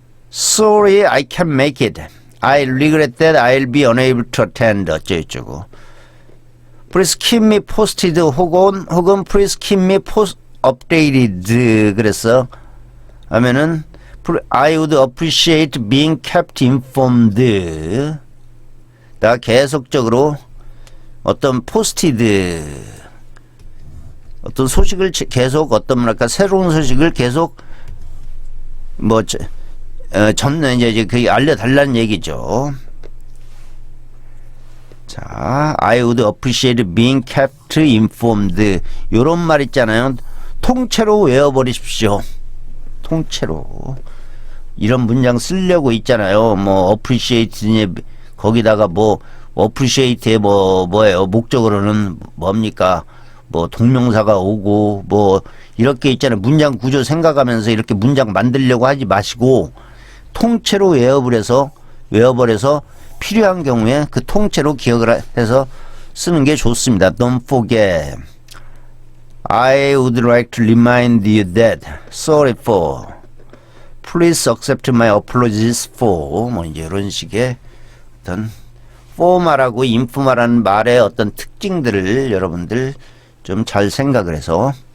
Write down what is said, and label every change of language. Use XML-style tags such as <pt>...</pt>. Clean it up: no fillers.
<en>Sorry, I can't make it. I regret that I'll be unable to attend.</en> <ko>어쩌고저쩌고.</ko> <en>Please keep me posted.</en> <ko>혹은</ko> <en>please keep me updated.</en> <ko>그래서 하면은</ko> <en>I would appreciate being kept informed.</en> <ko>다 계속적으로 어떤 posted 어떤 소식을 계속 어떤 뭐랄까 새로운 소식을 계속 뭐 전는 이제 그 알려달라는 얘기죠.</ko> <en>자, I would appreciate being kept informed.</en> <ko>요런 말 있잖아요. 통째로 외워버리십시오. 통째로 이런 문장 쓰려고 있잖아요. 뭐 appreciate 거기다가 뭐 appreciate의 뭐예요? 목적으로는 뭡니까? 뭐 동명사가 오고 뭐 이렇게 있잖아요. 문장 구조 생각하면서 이렇게 문장 만들려고 하지 마시고 통째로 외워버려서 필요한 경우에 그 통째로 기억을 해서 쓰는 게 좋습니다.</ko> <en>Don't forget. I would like to remind you that sorry for. Please accept my apologies for.</en> <ko>뭐 이제 이런 식의 어떤 포멀하고 인포멀한 말의 어떤 특징들을 여러분들 좀 잘 생각을 해서</ko>